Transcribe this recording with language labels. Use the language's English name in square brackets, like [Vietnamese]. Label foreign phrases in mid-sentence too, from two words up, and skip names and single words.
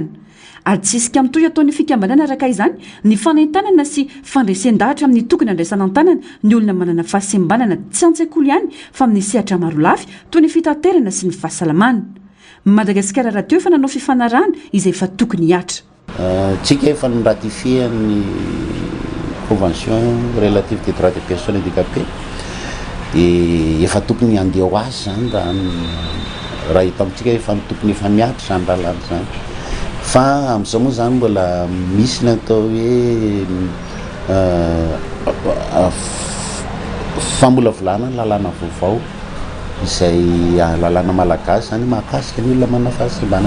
[Malagasy] Ary tsisika mitoy ataon'ny fikambanana araka izany ny fanaintanana sy fandresen-dahatra amin'ny tokony andraisana an-tanana ny olona manana fahasembanana tsy an-tsekoly ihany fa amin'ny sehatra maro lafy toy ny fitaterana sy ny fahasalamana. Madagasikara raha teo efa nanao fifanarahana izay efa tokony hiatra. Tsika efa niratifie ny [French] convention relative des droits des personnes handicapées [Malagasy] de efa tokony andeha ho azy zany raha hita amintsika efa tokony efa miatra zany lalana zany. Fa amin'izao moa zany mbola misy ny atao hoe famolavolana lalana vaovao izay lalana malagasy zany mahakasika ny olona manana fahasembanana.